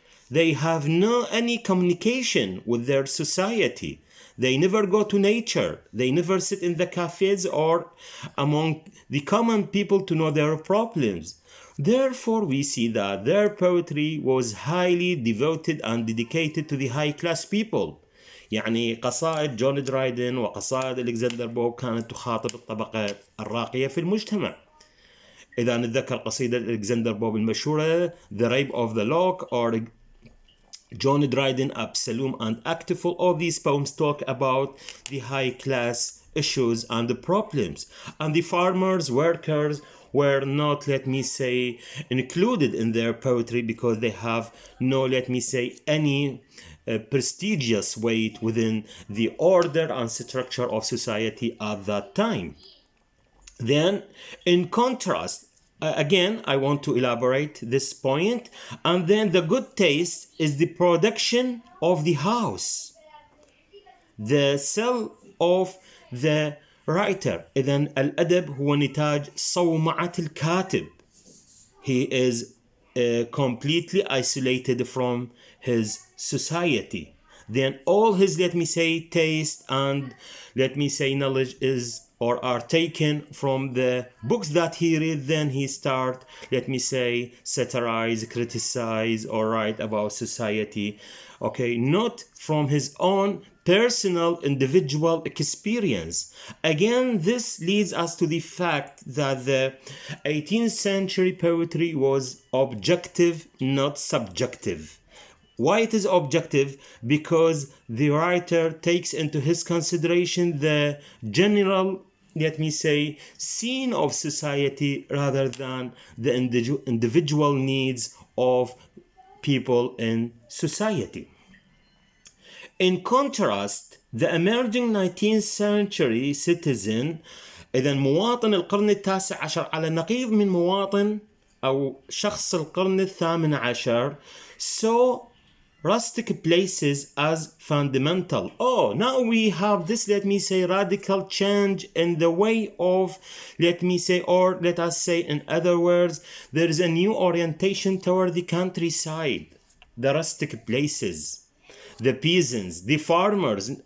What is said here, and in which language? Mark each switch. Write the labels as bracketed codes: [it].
[en] They have no any communication with their society. They never go to nature. They never sit in the cafes or among the common people to know their problems. Therefore, we see that their poetry was highly devoted and dedicated to the high class people. [ar] يعني قصائد جون درايدن وقصائد ألكسندر بوب كانت تخاطب الطبقة الراقية في المجتمع. إذا نتذكر قصيدة ألكسندر بوب المشهورة [en] The Rape of the Lock or John Dryden, Absalom and Achitophel, all these poems talk about the high class issues and the problems. And the farmers, workers were not, let me say, included in their poetry because they have no, let me say, any prestigious weight within the order and structure of society at that time. Then, in contrast, again, I want to elaborate this point. And then the good taste is the production of the house, the cell of the writer. [ar] إذن الأدب هو نتاج صومعة الكاتب. [en] He is completely isolated from his society. Then all his, let me say, taste and, let me say, knowledge is or are taken from the books that he read. Then he start, let me say, satirize, criticize, or write about society. Okay, not from his own personal individual experience. Again, this leads us to the fact that the 18th century poetry was objective, not subjective. Why it is objective? Because the writer takes into his consideration the general, let me say, scene of society rather than the individual needs of people in society. In contrast, the emerging 19th century citizen, [ar] إذا مواطن القرن التاسع عشر على نقيض من مواطن أو شخص القرن الثامن عشر, [en] saw rustic places as fundamental. Oh, now we have this, let me say, radical change in the way of, let me say, or let us say in other words, there is a new orientation toward the countryside, the rustic places, the peasants, the farmers.